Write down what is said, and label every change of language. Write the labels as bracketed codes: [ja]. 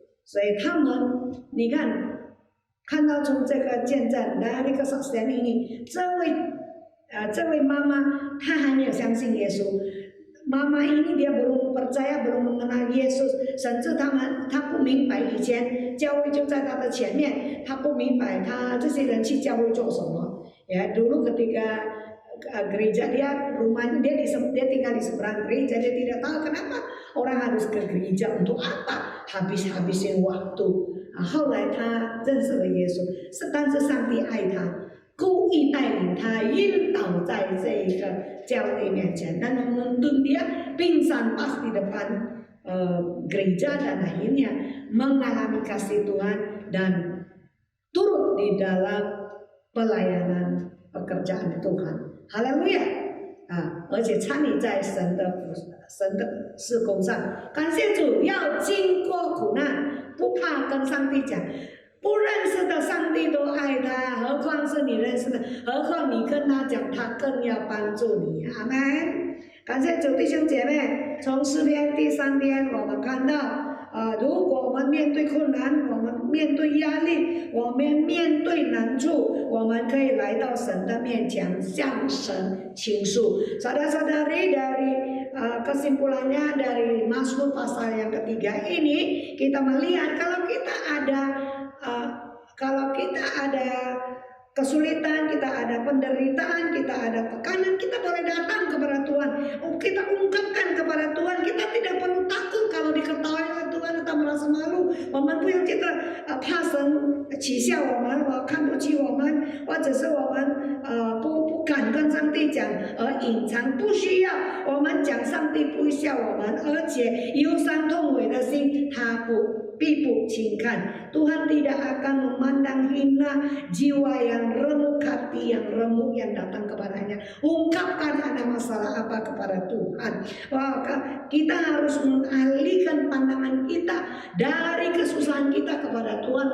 [zh] 所以他们，你看到从这个见证 [id] dari kesaksian ini， [zh] 这位妈妈她还没有相信耶稣，妈妈 [id] ini dia belum percaya， belum mengenal Yesus， [zh] 甚至她不明白以前教会就在她的前面，她不明白这些人去教会做什么。 [id] ya dulu ketika gereja rumahnya dia tinggal di seberang gereja, dia tidak tahu kenapa orang harus ke gereja untuk apa， habisin waktu。 [zh] 后来他认识了耶稣，但是上帝爱他，故意带领他晕倒在这个教会面前 [id] dan menuntun dia pingsan pas di depan gereja dan akhirnya mengalami kasih Tuhan dan turut di dalam pelayanan pekerjaan Tuhan。 [zh] 哈利路亚而且参与在神的事工上，感谢主。要经过苦难，不怕跟上帝讲，不认识的上帝都爱他，何况是你认识的，何况你跟他讲，他更要帮助你。阿们。感谢主，弟兄姐妹，从诗篇第3篇我们看到如果我们面对困难，我们面对压力，我们面对难处，我们可以来到神的面前，向神倾诉。 [id] Saudara-saudari dari kesimpulannya dari Mazmur pasal yang ketiga ini, kita melihat kalau kita ada kesulitan, kita ada penderitaan, kita ada tekanan, kita boleh datang kepada Tuhan. Kita ungkapkan kepada Tuhan. Kita tidak perlu takut kalau diketahui oleh Tuhan atau merasa malu. [zh] 我们不用觉得怕神取笑我们，看不起我们，或者是我们不敢跟上帝讲而隐藏，不需要。我们讲上帝不会笑我们，而且忧伤痛悔的心他必不轻看. [id] Tuhan tidak akan memandang hina jiwa yang remuk, hati yang remuk yang datang kepadanya. Ungkapkan ada masalah apa kepada Tuhan. Kita harus mengalihkan pandangan kita dari kesusahan kita kepada Tuhan.